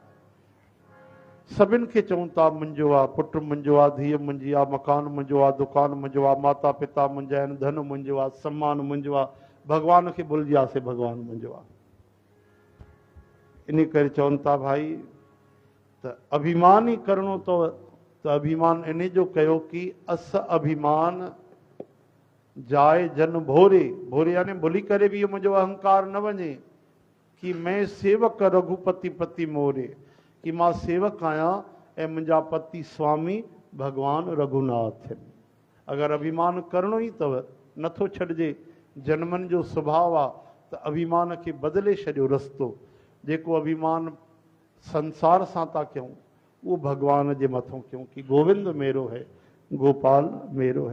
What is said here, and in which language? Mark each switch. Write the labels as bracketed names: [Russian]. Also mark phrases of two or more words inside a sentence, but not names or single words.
[Sindhi] सभिनि खे चवनि था मुंहिंजो आहे, पुटु मुंहिंजो आहे, धीअ मुंहिंजी आहे, मकान मुंहिंजो आहे, दुकानु मुंहिंजो आहे, माता पिता मुंहिंजा आहिनि, धन मुंहिंजो आहे, सम्मान मुंहिंजो आहे। भॻवान खे भुलिजी वियासीं, भॻवानु मुंहिंजो आहे। इन करे चवनि था भाई त अभिमान ई करिणो अथव त अभिमान इन जो कयो कि [Awadhi] अस अभिमान जाए जन भोरे। [Sindhi] भोरे यानी भुली करे बि इहो मुंहिंजो अहंकार न वञे कि [Awadhi] मैं सेवक रघुपति पति मोरे, [Sindhi] कि मां सेवक आहियां ऐं मुंहिंजा पति स्वामी भॻवान रघुनाथ आहिनि। अगरि अभिमान करिणो ई अथव, नथो छॾिजे, जन्मनि जो सुभाउ आहे, त अभिमान खे बदिले छॾियो रस्तो। जेको अभिमान संसार सां था कयूं उहो भॻवान जे मथां कयूं कि [Braj] गोविंद मेरो है, गोपाल मेरो है।